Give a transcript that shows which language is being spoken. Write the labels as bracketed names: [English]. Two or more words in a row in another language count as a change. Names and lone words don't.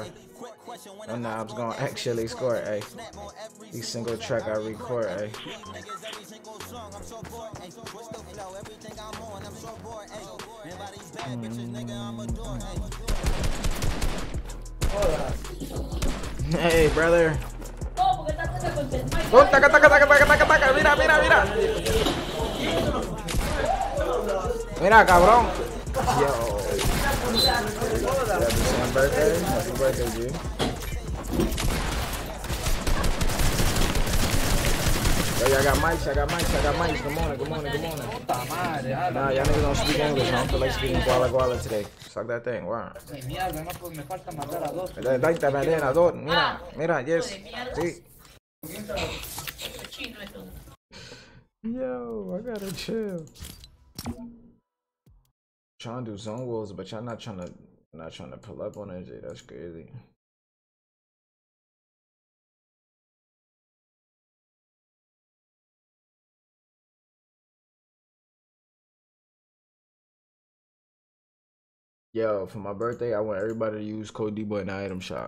[English] And now I'm gonna actually score, ayy. Each single track I record, ayy. Hey, brother. Oh, taca, taca, taca, taca, taca, taca. [Spanish] Mira, mira, mira. Mira, cabrón. [English] Yo. Happy birthday. Happy birthday, G. Yo, y'all got mics, I got mics, I got mics. Good morning, good morning, good morning. Nah, y'all niggas don't speak English. I don't feel like speaking guala guala today. Suck that thing, wow. Daita, Malena, dos. [Spanish] Mira, mira, yes. Sí. [English] Yo, I gotta chill. Trying to do zone walls, but y'all not trying to pull up on it. That's crazy. Yo, for my birthday, I want everybody to use code DBoy in the item shop.